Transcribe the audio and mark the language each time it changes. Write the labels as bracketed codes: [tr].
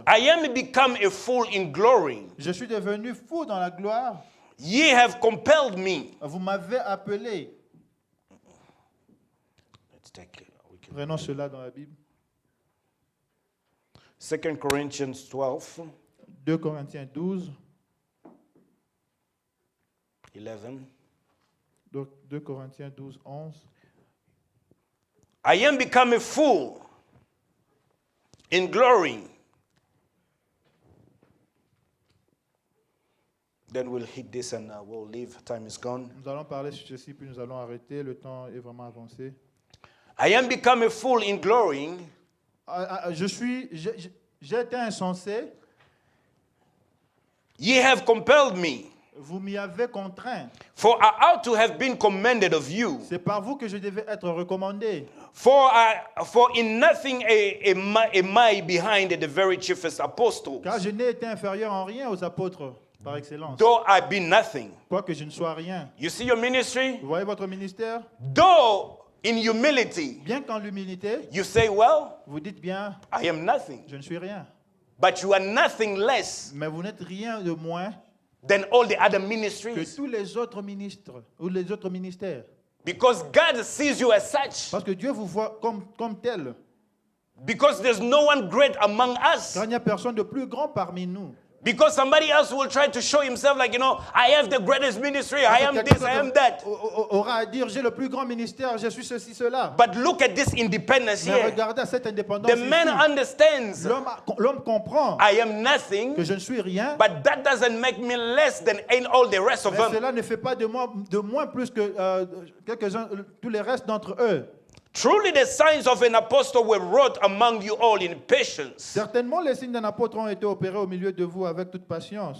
[en] I am become a fool in glory. [fr] Je suis devenu fou dans la gloire. [en] Ye have compelled me. [fr] Vous m'avez appelé. [en] Let's take it. We can- [fr] Prenons cela dans la Bible. [en] 2 Corinthians 12, [fr] 2 Corinthiens 12. [en] 11. [fr] 2 Corinthiens 12, 11. [en] I am become a fool in glory. Then we'll hit this and we'll leave. Time is gone. [fr] Nous allons parler sur ceci, puis nous allons arrêter. Le temps est vraiment avancé. [en] I am become a fool in glory. [fr] J'ai été insensé. [en] Ye have compelled me. [fr] Vous m'y avez contraint. [en] For I ought to have been commended of you. [fr] C'est par vous que je devais être recommandé. [en] For in nothing am I behind the very chiefest apostle. [fr] Car je n'ai été inférieur en rien aux apôtres, par excellence. [en] Though I be nothing. [fr] Quoique je ne sois rien. [en] You see your ministry? [fr] Vous voyez votre ministère? [en] Though in humility, [fr] Bien qu'en l'humilité, [en] you say, well, [fr] vous dites bien, [en] I am nothing. [fr] je ne suis rien. [en] But you are nothing less [fr] Mais vous n'êtes rien de moins [en] than all the other [fr] que [en] ministries. [fr] tous les autres ministres ou les autres ministères. [en] Because God sees you as such. [fr] Parce que Dieu vous voit comme tel. [en] Because there's no one great among us. [fr] Car il n'y a personne de plus grand parmi nous. [en] Because somebody else will try to show himself like, I have the greatest ministry, I am this, I am that. [fr] Aura à dire, j'ai le plus grand ministère, je suis ceci, cela. [en] But look at this independence [fr] Mais [en] here. [fr] regardez à cette indépendance [en] The [fr] ici. [en] man understands [fr] L'homme comprend [en] I am nothing, [fr] que je ne suis rien, [en] but that doesn't make me less than all the rest of [fr] mais [en] them. [fr] cela ne fait pas de moins plus que quelques-uns, tous les restes d'entre eux. [en] Truly the signs of an apostle were wrought among you all in patience, [fr] Certainement, les signes d'un apôtre ont été opérés au milieu de vous avec toute patience,